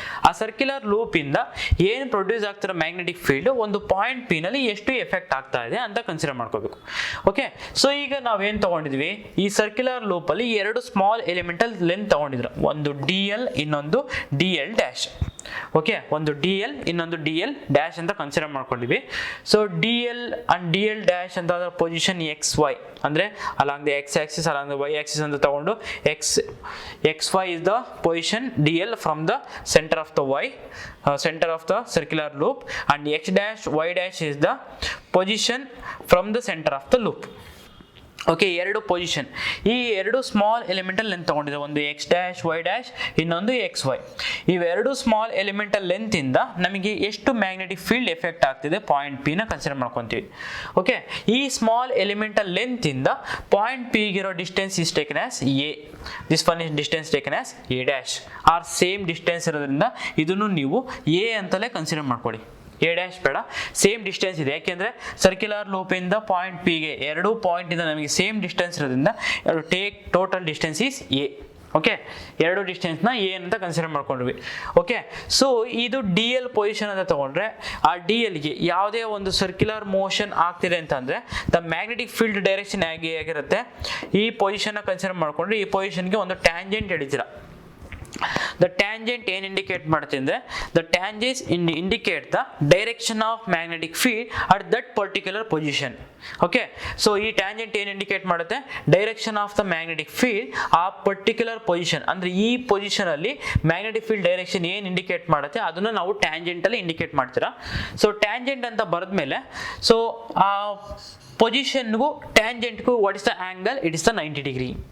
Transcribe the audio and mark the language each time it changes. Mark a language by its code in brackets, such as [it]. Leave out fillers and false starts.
[kn] ಆ circular loop ಇಂದ ಏನು ಪ್ರೊಡ್ಯೂಸ್ ಆಗ್ತಿರೋ ಮ್ಯಾಗ್ನೆಟಿಕ್ ಫೀಲ್ಡ್ ಒಂದು ಪಾಯಿಂಟ್ ಪಿ ನಲ್ಲಿ ಎಷ್ಟು ಎಫೆಕ್ಟ್ ಆಗ್ತಾ ಇದೆ ಅಂತ ಕನ್ಸಿಡರ್ ಮಾಡ್ಕೋಬೇಕು. ಓಕೆ, ಸೊ ಈಗ ನಾವೇನ್ ತಗೊಂಡಿದ್ವಿ, ಈ ಸರ್ಕ್ಯುಲರ್ ಲೂಪ್ ಅಲ್ಲಿ ಎರಡು ಸ್ಮಾಲ್ ಎಲಿಮೆಂಟಲ್ ಲೆಂತ್ ತಗೊಂಡಿದ್ರು, ಒಂದು ಡಿ ಎಲ್ ಇನ್ನೊಂದು ಡಿ ಎಲ್ ಡ್ಯಾಶ್. ಓಕೆ, ಒಂದು ಡಿ ಎಲ್ ಇನ್ನೊಂದು ಡಿ ಎಲ್ ಡ್ಯಾಶ್ ಅಂತ consider ಮಾಡ್ಕೊಂಡಿವಿ. [en] so D L and D L dash ಅಂತ position X Y ಅಂದ್ರೆ along the X axis along the Y axis [kn] ಅಂತ ತಗೊಂಡು [en] X Y is the position dl from the center of the y center of the circular loop, and x dash y dash is the position from the center of the loop. [kn] Okay, ಎರಡು position, ಈ ಎರಡು small elemental length ತಗೊಂಡಿದೆ, ಒಂದು X dash Y dash ಇನ್ನೊಂದು X Y. ಇವೆರಡು small elemental length ಇಂದ ನಮಗೆ ಎಷ್ಟು ಮ್ಯಾಗ್ನೆಟಿಕ್ ಫೀಲ್ಡ್ ಎಫೆಕ್ಟ್ ಆಗ್ತಿದೆ ಪಾಯಿಂಟ್ ಪಿ ನ ಕನ್ಸಿಡರ್ ಮಾಡ್ಕೊಂತೀವಿ. ಓಕೆ, ಈ ಸ್ಮಾಲ್ ಎಲಿಮೆಂಟಲ್ ಲೆಂತ್ ಇಂದ point P ಗಿರೋ distance is taken as A. This one is distance taken as A dash. Are same distance ಇರೋದ್ರಿಂದ ಇದನ್ನು ನೀವು ಎ ಅಂತಲೇ ಕನ್ಸಿಡರ್ ಮಾಡ್ಕೊಳ್ಳಿ. ಎ ಡ್ಯಾಶ್ ಬೇಡ, ಸೇಮ್ ಡಿಸ್ಟೆನ್ಸ್ ಇದೆ. ಯಾಕೆಂದ್ರೆ ಸರ್ಕ್ಯುಲರ್ ಲೂಪ್ ಇಂದ ಪಾಯಿಂಟ್ ಪಿ ಗೆ ಎರಡು ಪಾಯಿಂಟ್ ಇಂದ ನಮಗೆ ಸೇಮ್ ಡಿಸ್ಟೆನ್ಸ್ ಇರೋದ್ರಿಂದ take total distance is A. Okay, ಎರಡು ಡಿಸ್ಟೆನ್ಸ್ ನ ಎ ಅಂತ ಕನ್ಸಿಡರ್ ಮಾಡ್ಕೊಂಡ್ವಿ. ಓಕೆ, ಸೊ ಇದು ಡಿ ಎಲ್ ಪೊಸಿಷನ್ ಅಂತ ತಗೊಂಡ್ರೆ ಆ ಡಿ ಎಲ್ ಗೆ ಯಾವುದೇ ಒಂದು ಸರ್ಕ್ಯುಲರ್ ಮೋಷನ್ ಆಗ್ತಿದೆ ಅಂತಂದ್ರೆ ದ ಮ್ಯಾಗ್ನೆಟಿಕ್ ಫೀಲ್ಡ್ ಡೈರೆಕ್ಷನ್ ಆಗಿರುತ್ತೆ. ಈ ಪೊಸಿಷನ್ ಕನ್ಸಿಡರ್ ಮಾಡ್ಕೊಂಡ್ರೆ ಈ ಪೊಸಿಷನ್ಗೆ ಒಂದು ಟ್ಯಾಂಜೆಂಟ್ ಹಿಡಿತೀರಾ. [en] The tangent [kn] ಏನು ಇಂಡಿಕೇಟ್ ಮಾಡುತ್ತೆ ಅಂದ್ರೆ [en] the tangent indicate the direction of magnetic field at that particular position. [kn] Okay, so ಈ ಟ್ಯಾಂಜೆಂಟ್ ಏನು ಇಂಡಿಕೇಟ್ ಮಾಡುತ್ತೆ? Direction of the magnetic field ಆ ಪರ್ಟಿಕ್ಯುಲರ್ ಪೊಸಿಷನ್ ಅಂದ್ರೆ ಈ ಪೊಸಿಷನ್ ಅಲ್ಲಿ ಮ್ಯಾಗ್ನೆಟಿಕ್ ಫೀಲ್ಡ್ ಡೈರೆಕ್ಷನ್ ಏನು ಇಂಡಿಕೇಟ್ ಮಾಡುತ್ತೆ ಅದನ್ನ ನಾವು ಟ್ಯಾಂಜೆಂಟ್ ಅಲ್ಲಿ ಇಂಡಿಕೇಟ್ ಮಾಡ್ತೀರಾ. ಸೊ ಟ್ಯಾಂಜೆಂಟ್ ಅಂತ ಬರೆದ್ಮೇಲೆ ಸೊ ಆ ಪೊಸಿಷನ್ಗೂ ಟ್ಯಾಂಜೆಂಟ್ಗೂ [en] What is the angle? It is the 90 degree.